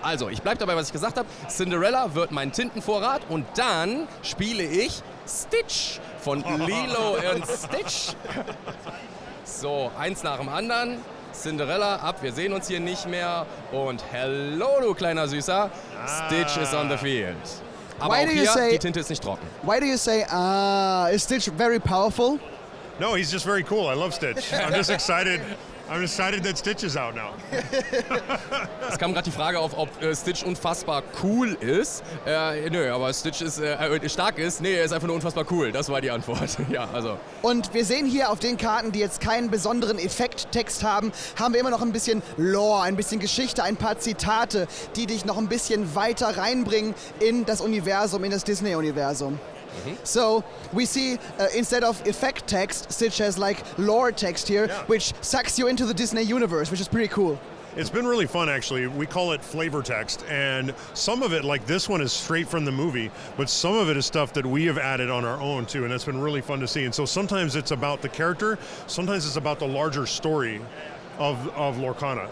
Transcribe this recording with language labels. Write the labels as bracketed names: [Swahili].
[German] Also, ich bleibe dabei, was ich gesagt habe. Cinderella wird mein Tintenvorrat und dann spiele ich Stitch von Lilo und Stitch. So, eins nach dem anderen. Cinderella ab, wir sehen uns hier nicht mehr. Und [English] hello, [German] du kleiner Süßer. [English] Stitch is on the field. [German] Aber auch hier, die Tinte ist nicht trocken. [English] Why do you say, is Stitch very powerful? No, he's just very cool. I love Stitch. I'm just excited. I'm excited that Stitch is out now. [German] Es kam gerade die Frage auf, ob Stitch unfassbar cool ist. Nö, aber Stitch ist stark ist. Nee, er ist einfach nur unfassbar cool. Das war die Antwort. Ja, also. Und wir sehen hier auf den Karten, die jetzt keinen besonderen Effekttext haben, haben wir immer noch ein bisschen Lore, ein bisschen Geschichte, ein paar Zitate, die dich noch ein bisschen weiter reinbringen in das Universum, in das Disney-Universum. [English] So we see instead of effect text, Stitch has like lore text here, which sucks you into the Disney universe, which is pretty cool. It's been really fun, actually. We call it flavor text, and some of it, like this one, is straight from the movie, but some of it is stuff that we have added on our own too, and that's been really fun to see. And so sometimes it's about the character, sometimes it's about the larger story of Lorcana.